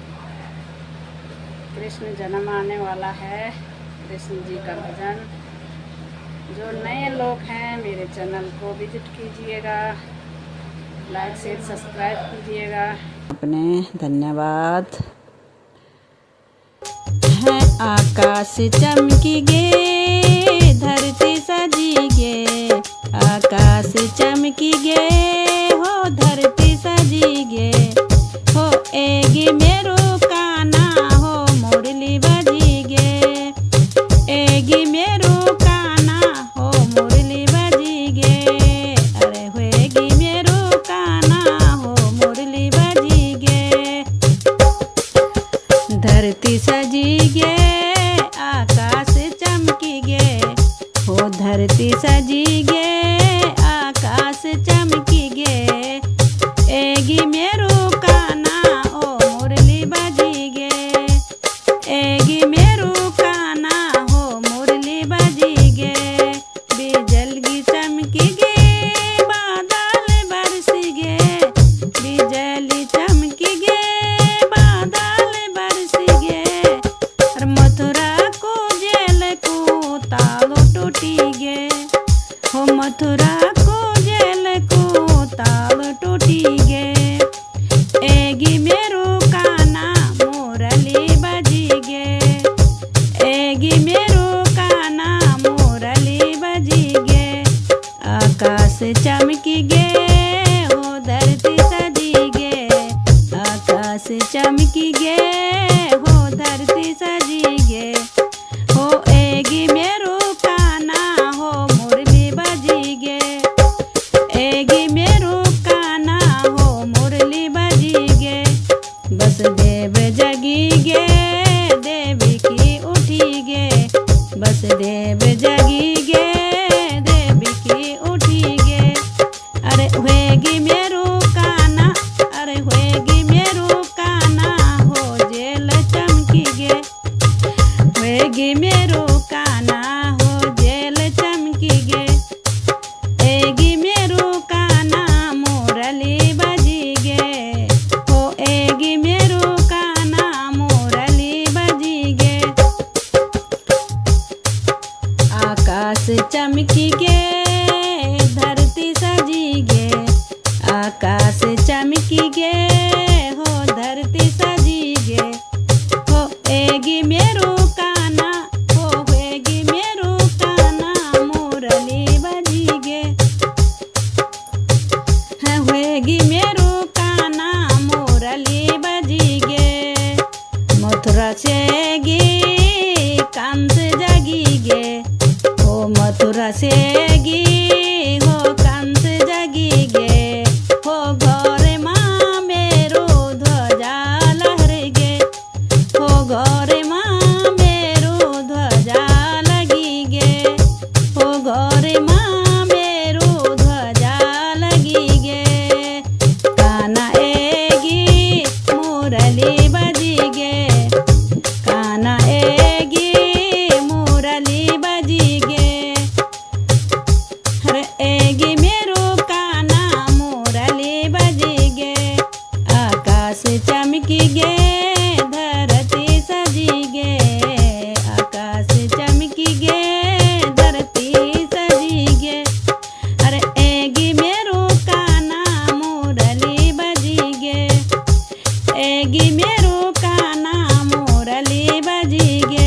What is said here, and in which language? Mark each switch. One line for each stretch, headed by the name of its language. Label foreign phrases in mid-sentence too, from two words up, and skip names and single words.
Hindi: कृष्ण जन्म आने वाला है, कृष्ण जी का भजन। जो नए लोग हैं मेरे चैनल को विजिट कीजिएगा, लाइक शेयर सब्सक्राइब कीजिएगा। अपने धन्यवाद।
Garhwali: है आकाश चमकी गे, धरती सजी गे, आकाश चमकी गे, हो धरती सजी गे, हो एगी मेरो काना, हो मुरली बजी गे, एगी मेरो काना, हो मुरली बजी गे, अरे होएगी मेरो काना, हो मुरली बजी गे। धरती सजी गे, आकाश चमकी गे, हो धरती सजी गे, आकाश चमकी गे, एगी मेरो काना, ओ मुरली बजी गे, एगी मेरो काना, हो मुरली बजी गे। बिजली चमकी गे, बादल बरसी गे, बिजली चमकी गे, बादल बरसी गे, और मथुरा को जेल को तालो टूटी गे, हो मथुरा को जेल को ताल टूटी गे, एगी मेरो काना, मुरली बजी गे, एगी मेरो काना, मुरली बजी गे। आकाश चमकी गे, हो धरती सजी गे, आकाश चमकी गे, हो धरती सजी गे, हो एगी मेरो काना, हो मुरली बजी गे, एगी मेरो काना, हो मुरली बजी गे। बसदेव जगी गे, देवी की उठी गे, बसदेव जगी गे, देवी की उठी गे, अरे होएगी मेरो काना, अरे होएगी मेरो काना, हो जेल चमकी गे, होएगी मेरो काना, हो जेल चमकी गे, एगी मेरो काना, मुरली बजी गे, हो एगी मेरो काना, मुरली बजी गे। आकाश चमकी गे, धरती सजी गे, आकाश चमकी गे, हो धरती सजी गे, हो एगी मेरो काना, हो होएगी मेरो काना, मुरली बजी गे, है होएगी मेरो काना, मुरली बजी गे। मथुरा से गी कांत जगी गे, हो मथुरा से गी, हो कांत जगी गे, हो घरे माँ मेरो ध्वजा लहर गे, हो घरे माँ मेरो ध्वजा लगी गे, हो घरे माँ मेरो ध्वजा लगी गे। काना एगी मुरली बजी गे, काना एगी मुरली बजी गे, हर एगी मेरो काना, मुरली बजी गे। आकाश चमकी गे, धरती सजी गे, आकाश चमकी गे, धरती सजी गे, अरे एगी मेरो काना, मुरली बजी गे, एगी मेरो काना, मुरली बजी गे।